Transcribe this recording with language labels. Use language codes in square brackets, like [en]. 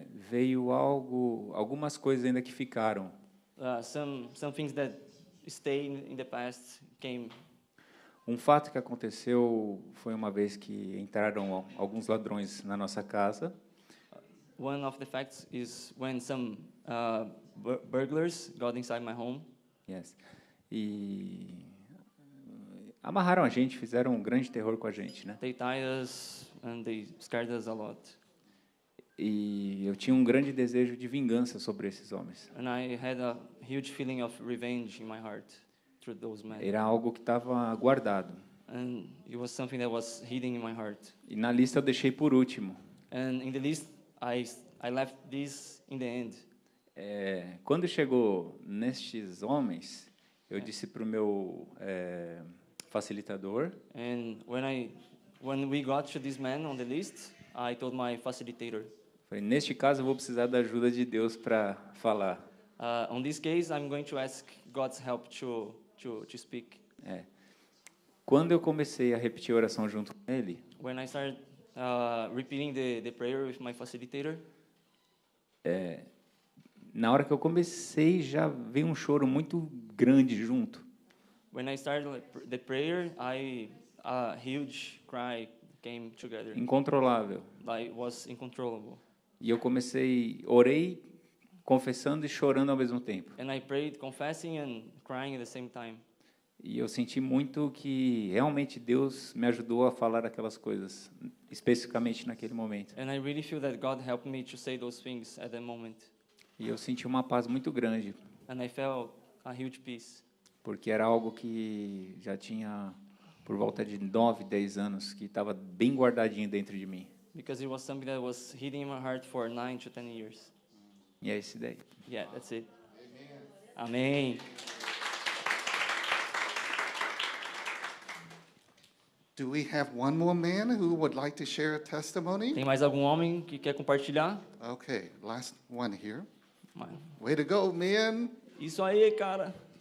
[pt] veio algumas coisas ainda que ficaram. [en] some things that stay in the past came. [pt] Um fato que aconteceu foi uma vez que entraram alguns ladrões na nossa casa. [en] One of the facts is when some burglars got inside my home. Yes. [pt] E amarraram a gente, fizeram um grande terror com a gente, né? [en] They tied us and they scared us a lot. [pt] E eu tinha um grande desejo de vingança sobre esses homens. [en] And I had a huge feeling of revenge in my heart through those men. [pt] Era algo que estava guardado. [en] And it was something that was hidden in my heart. [pt] E na lista eu deixei por último. [en] And in the list, I left this in the end. [pt] Quando chegou nestes homens, eu disse para o meu facilitador, [en] And when we got to this man on the list, I told my facilitator, [pt] falei, neste caso eu vou precisar da ajuda de Deus para falar. [en] on this case, I'm going to ask God's help to speak. [pt] Quando eu comecei a repetir a oração junto com ele, [en] When I started repeating the prayer with my facilitator, [pt] na hora que eu comecei já veio um choro muito grande junto. [en] when I started the prayer, a huge cry came together. [pt] Incontrolável. [en] Like, it was uncontrollable. [pt] E eu orei, confessando e chorando ao mesmo tempo. [en] And I prayed, confessing and crying at the same time. [pt] E eu senti muito que realmente Deus me ajudou a falar aquelas coisas, especificamente naquele momento. [en] And I really feel that God helped me to say those things at that moment. [pt] E eu senti uma paz muito grande, [en] And I felt a huge peace. [pt] porque era algo que já tinha por volta de 9, 10 anos, que estava bem guardadinho dentro de mim. [en] Because it was something that was hidden in my heart for 9 to 10 years. [pt] E é esse daí. [en] Yeah, that's it. Amém. Do we have one more man who would like to share a testimony? [pt] Tem mais algum homem que quer compartilhar? [en] Okay, last one here. [pt] Mano, [en] Way to go, man. [pt] isso aí, cara.